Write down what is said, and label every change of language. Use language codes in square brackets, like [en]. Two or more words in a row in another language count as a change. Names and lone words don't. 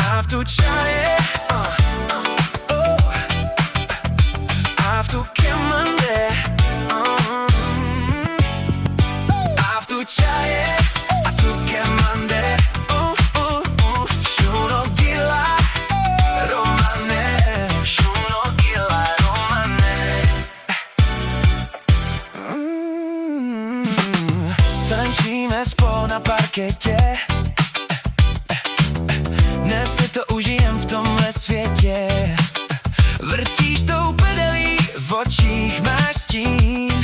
[rom] tu čaje, after kemande, after čaje, a tu kemande, shuno gila romane, shuno gila romane. [cs] Tančíme spolu na parketě, dnes si to užijem v tomhle světě. Vrtíš tou pedelí, v očích máš stín.